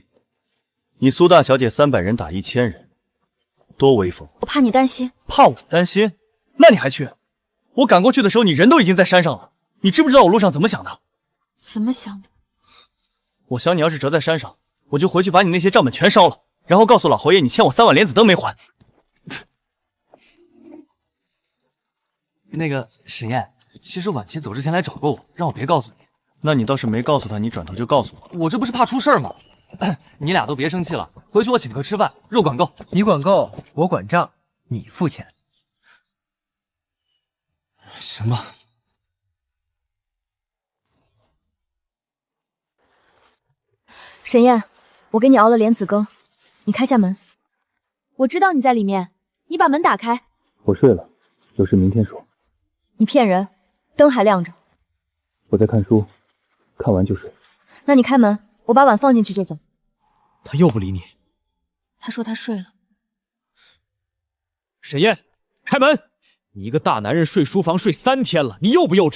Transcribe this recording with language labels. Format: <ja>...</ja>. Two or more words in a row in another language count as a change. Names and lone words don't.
<zh>你蘇大小姐300人打1000人，多威風！我怕你擔心。怕我擔心？那你還去？我趕過去的時候，你人都已經在山上了。你知不知道我路上怎麼想的？怎麼想的？我想你要是折在山上，我就回去把你那些賬本全燒了，然後告訴老侯爺你欠我3碗蓮子燈沒還。那個沈燕，其實婉清走之前來找過我，讓我別告訴你。那你倒是沒告訴他，你轉頭就告訴我。我這不是怕出事兒嗎？你倆都別生氣了，回去我請客吃飯，肉管夠。你管夠，我管賬，你付錢。行吧。沈燕，我給你熬了蓮子羹，你開下門。我知道你在裡面，你把門打開。我睡了，有事明天說。你騙人，燈還亮着。我在看書，看完就睡。那你開門，我把碗放進去就走。他又不理你。他說他睡了。沈燕，開門！你一個大男人睡書房睡3天了，你幼不幼稚？</zh>